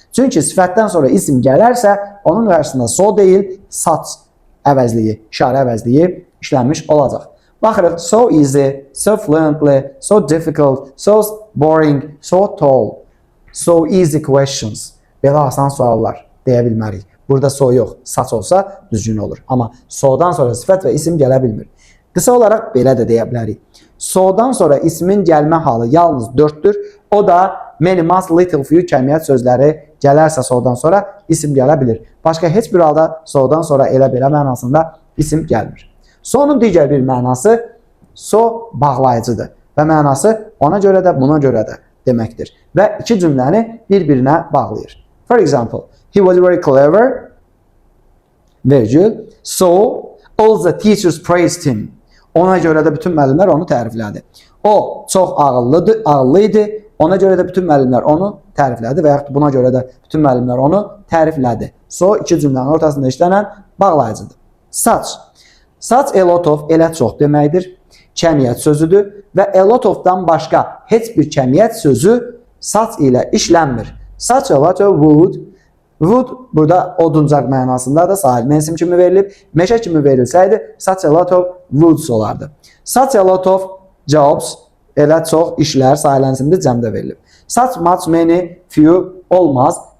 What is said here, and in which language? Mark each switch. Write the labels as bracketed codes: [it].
[az] Çünki sifətdən sonra isim gələrsə, onun qarşısında so deyil, such əvəzliyi, işarə əvəzliyi işlənmiş olacaq. [en] Baxırıq, so easy, so fluently, so difficult, so boring, so tall, so easy questions. [az] Belə asan suallar deyə bilmərik. Burada so yox, such olsa düzgün olur. Amma so'dan sonra sifət və isim gələ bilmir. Qısa olaraq belə də deyə bilərik. So'dan sonra ismin gəlmə halı yalnız 4'dür. O da many, must, little, few kəmiyyət sözləri gələrsə so'dan sonra isim gələ bilir. Başqa heç bir halda so'dan sonra elə belə mənasında isim gəlmir. So'nun digər bir mənası so bağlayıcıdır və mənası ona görə də buna görə də deməkdir və iki cümləni bir-birinə bağlayır. [en] For example, he was very clever, virgül, so all the teachers praised him. [az] Ona görə də bütün müəllimlər onu təriflədi. O çox ağıllıydı, ona görə də bütün müəllimlər onu təriflədi və yaxud buna görə də bütün müəllimlər onu təriflədi. So, iki cümlənin ortasında işlənən bağlayıcıdır. Such. Such a lot of, elə çox deməkdir. Kəmiyyət sözüdür və a lot of-dan başqa heç bir kəmiyyət sözü such ilə işlənmir. Such a lot of wood. Wood burada oduncaq mənasında da sahil isim kimi verilib. Meşə kimi verilsəydi such a lot of woods olardı. Such a lot of jobs, elə çox işlər sahil isimli cəmdə verilib. Such much many few olmaz.